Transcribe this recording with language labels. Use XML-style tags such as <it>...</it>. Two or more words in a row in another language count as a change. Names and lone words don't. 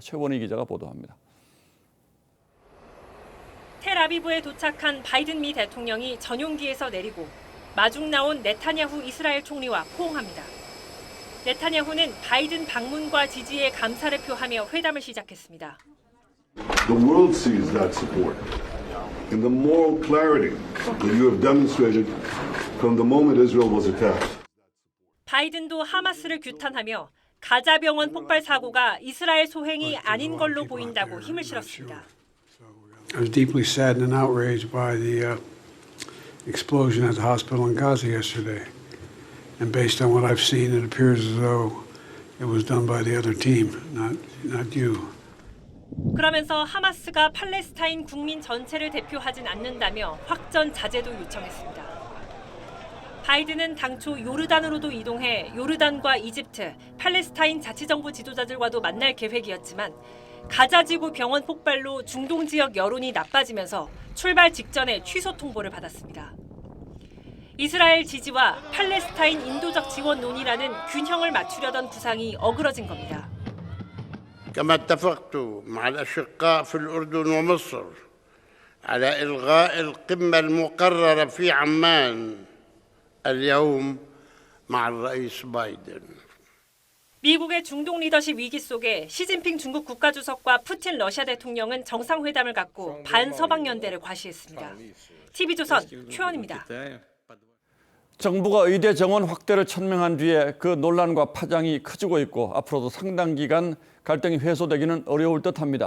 <ko>최원희 기자가 보도합니다. 텔아비브에 도착한 바이든 미 대통령이 전용기에서 내리고 마중 나온 네타냐후 이스라엘 총리와 포옹합니다. 네타냐후는 바이든 방문과 지지에 감사를 표하며 회담을 시작했습니다.</ko> <en>The world sees that support and the moral clarity that you have demonstrated from the moment Israel was attacked.</en> <ko>바이든도 하마스를 규탄하며 가자 병원 폭발 사고가 이스라엘 소행이 아닌 걸로 보인다고 힘을 실었습니다.</ko> <en>I was deeply saddened and outraged by the explosion at the hospital in Gaza yesterday. And based on what I've seen, it appears as though it was done by the other team, not you.</en> <ko>그러면서 하마스가 팔레스타인 국민 전체를 대표하진 않는다며 확전 자제도 요청했습니다. 바이든은 당초 요르단으로도 이동해 요르단과 이집트, 팔레스타인 자치정부 지도자들과도 만날 계획이었지만 가자지구 병원 폭발로 중동 지역 여론이 나빠지면서 출발 직전에 취소 통보를 받았습니다. 이스라엘 지지와 팔레스타인 인도적 지원 논의라는 균형을 맞추려던 구상이 어그러진 겁니다.</ko> <ar>كما اتفقت مع الأشقاء في الأردن ومصر على إلغاء القمة المقررة في عمان اليوم مع الرئيس بايدن.</ar> <ko>미국의 중동 리더십 위기 속에 시진핑 중국 국가주석과 푸틴 러시아 대통령은 정상회담을 갖고 반서방 연대를 과시했습니다. TV조선 최원입니다. 정부가 의대 정원 확대를 천명한 뒤에 그 논란과 파장이 커지고 있고 앞으로도 상당 기간 갈등이 해소되기는 어려울 듯합니다.</ko>